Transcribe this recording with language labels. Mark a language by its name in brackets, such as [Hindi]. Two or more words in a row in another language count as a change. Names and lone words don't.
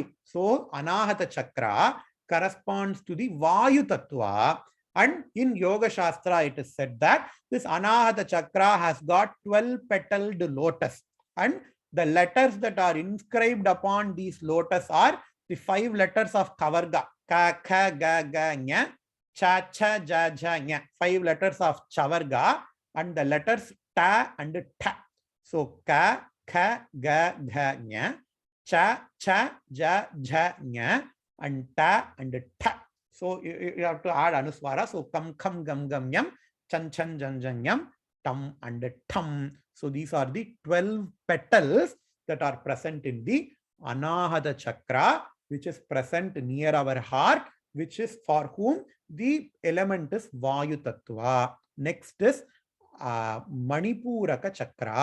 [English] So Anahata Chakra corresponds to the Vayu Tattva. And in Yoga Shastra, it is said that this Anahata Chakra has got 12 petaled lotus. And the letters that are inscribed upon these lotus are the 5 letters of Kavarga. [Sanskrit] Ka, kha, ga, ga, nya, cha, cha, ja, ja, nya. [English] 5 letters of Chavarga and the letters ta and ta. [Sanskrit] So ka, kha, ga, gha, nya, cha, cha, ja, ja, nya, and ta and ta. [English] So you have to add Anuswara. [Sanskrit] So kam, kham, gam, gam, yam, chan, chan, jan, jan, yam, tam and tam. [English] So these are the 12 petals that are present in the Anahata Chakra, which is present near our heart, which is for whom the element is Vayu Tattva. Next is Manipura Chakra.